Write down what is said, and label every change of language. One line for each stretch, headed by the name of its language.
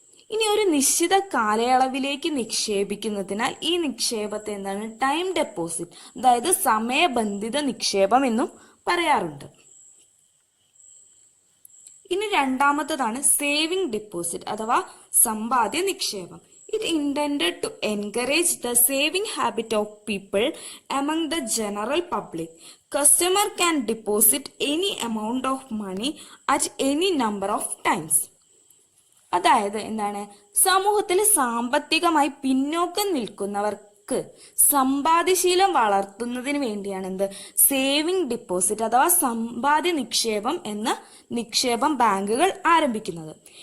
Malayalam: ഇനി ഒരു നിശ്ചിത കാലയളവിലേക്ക് നിക്ഷേപിക്കുന്നതിനാൽ ഈ നിക്ഷേപത്തെ ടൈം ഡെപ്പോസിറ്റ് അതായത് സമയബന്ധിത നിക്ഷേപം എന്നും പറയാറുണ്ട്. ഇനി രണ്ടാമത്തതാണ് സേവിംഗ് ഡിപ്പോസിറ്റ് അഥവാ സമ്പാദ്യ നിക്ഷേപം.
English: It intended to encourage the saving habit of people among the general public. Customer can deposit any amount of money at any number of times.
Malayalam: അതായത് എന്താണ്, സമൂഹത്തിൽ സാമ്പത്തികമായി പിന്നോക്കം നിൽക്കുന്നവർക്ക് സമ്പാദ്യശീലം വളർത്തുന്നതിന് വേണ്ടിയാണ് എന്ത് സേവിംഗ് ഡിപ്പോസിറ്റ് അഥവാ സമ്പാദ്യ നിക്ഷേപം എന്ന നിക്ഷേപം ബാങ്കുകൾ ആരംഭിക്കുന്നത്.